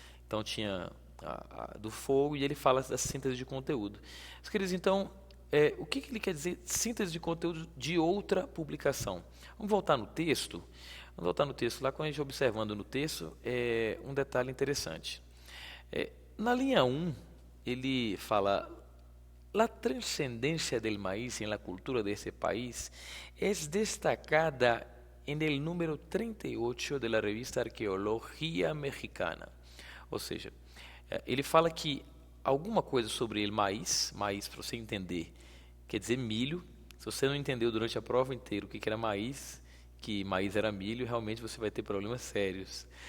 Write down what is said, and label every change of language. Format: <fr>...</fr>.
<pt>Então tinha a do fogo e ele fala da síntese de conteúdo. Meus queridos, então, o que ele quer dizer síntese de conteúdo de outra publicação? Vamos voltar no texto. Vamos voltar no texto. Lá, quando a gente observando no texto, um detalhe interessante. Na linha 1, ele fala:</pt> <es>la trascendencia del maíz en la cultura de ese país es destacada en el número 38 de la revista Arqueología Mexicana.</es> <pt>Ou seja, ele fala que alguma coisa sobre ele, maíz, para você entender, quer dizer milho. Se você não entendeu durante a prova inteira o que era maíz, que maíz era milho, realmente você vai ter problemas sérios.</pt>